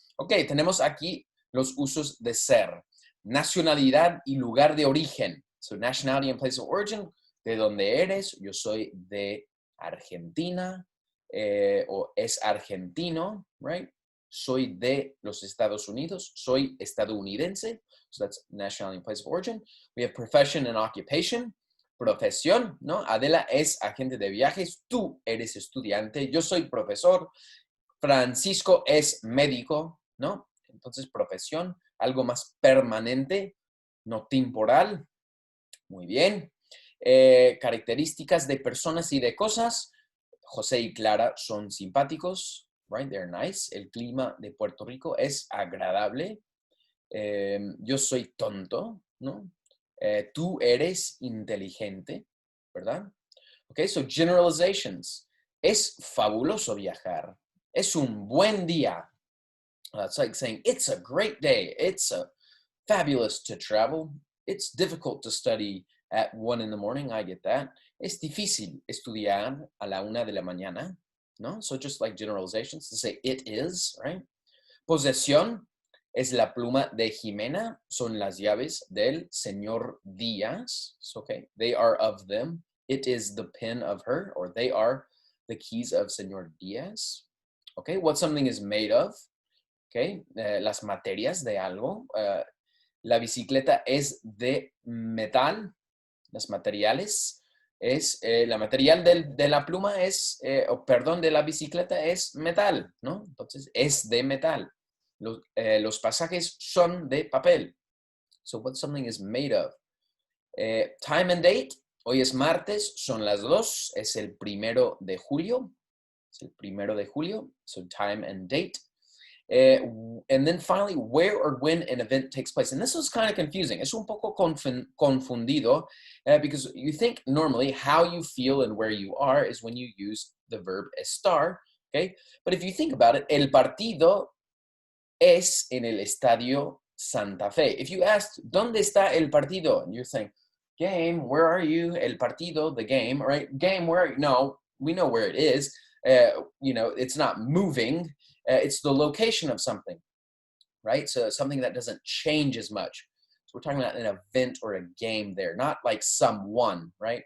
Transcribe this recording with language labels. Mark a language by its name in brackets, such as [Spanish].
[Spanish] Ok, tenemos aquí los usos de ser, nacionalidad y lugar de origen. [English] So nationality and place of origin, [Spanish] de dónde eres. Yo soy de Argentina, o es argentino, right? Soy de los Estados Unidos, soy estadounidense. [English] So that's nationality and place of origin. We have profession and occupation. [Spanish] Profesión, ¿no? Adela es agente de viajes, tú eres estudiante, yo soy profesor, Francisco es médico, ¿no? Entonces, profesión, algo más permanente, no temporal. Muy bien. Características de personas y de cosas. José y Clara son simpáticos, right? [English] They're nice. [Spanish] El clima de Puerto Rico es agradable. Yo soy tonto, ¿no? Tú eres inteligente, ¿verdad? [English] Okay, so generalizations. [Spanish] Es fabuloso viajar. Es un buen día. [English] It's like saying, it's a great day. It's fabulous to travel. It's difficult to study at 1 in the morning. I get that. [Spanish] Es difícil estudiar a la 1 de la mañana, ¿no? [English] So just like generalizations to say it is, right? [Spanish] Posesión es la pluma de Jimena. Son las llaves del señor Díaz. [English] So, okay, they are of them. It is the pen of her, or they are the keys of señor Díaz. Okay, what something is made of. [Spanish] Okay, las materias de algo. La bicicleta es de metal. Los materiales es, la material de la pluma es, de la bicicleta es metal, ¿no? Entonces, es de metal. Los pasajes son de papel. [English] So, what something is made of. Time and date. [Spanish] Hoy es martes, son las 2. Es el 1 de julio. Es el 1 de julio. [English] So, time and date. And then finally, where or when an event takes place. And this was kind of confusing. [Spanish] Es un poco confundido [English] because you think normally how you feel and where you are is when you use the verb estar, okay? But if you think about it, [Spanish] el partido es en el Estadio Santa Fe. [English] If you asked, [Spanish] ¿dónde está el partido? [English] And you're saying, game, where are you? [Spanish] El partido, [English] the game, right? Game, where are you? No, we know where it is. It's not moving. It's the location of something, right? So something that doesn't change as much. So we're talking about an event or a game there, not like someone, right?